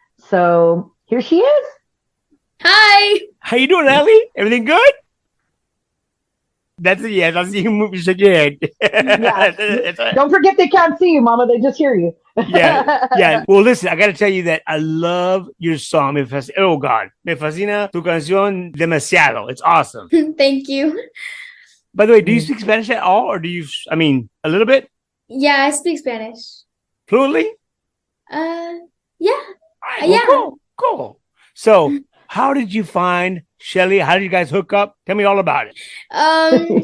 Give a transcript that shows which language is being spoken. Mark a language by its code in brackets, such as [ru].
[en] So here she is. Hi. How you doing, Allie? Everything good? That's a yes. I see you move your head. Yeah. Don't forget they can't see you, Mama. They just hear you. Yeah. Well, listen, I got to tell you that I love your song. Oh, God. [es] Me fascina tu canción demasiado. [en] It's awesome. Thank you. By the way, do you speak Spanish at all? Or a little bit? Yeah, I speak Spanish. Fluently? Yeah. Right, well, cool. So, how did you find Shelly? How did you guys hook up? Tell me all about it.